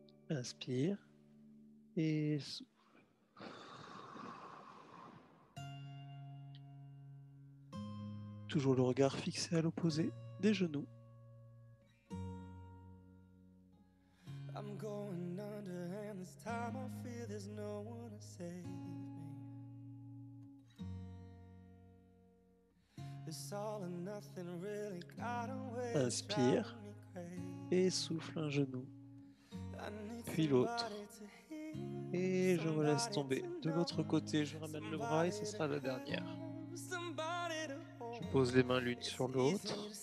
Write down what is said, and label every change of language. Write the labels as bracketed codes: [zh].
[fr] Inspire et souffle. Toujours le regard fixé à l'opposé des genoux. [en] I'm going under and this time I fear there's no one to save me. It's all or nothing really got away. [fr] Inspire et souffle un genou, puis l'autre. Et je relaisse tomber. De l'autre côté, je ramène le bras et ce sera la dernière. Je pose les mains l'une sur l'autre.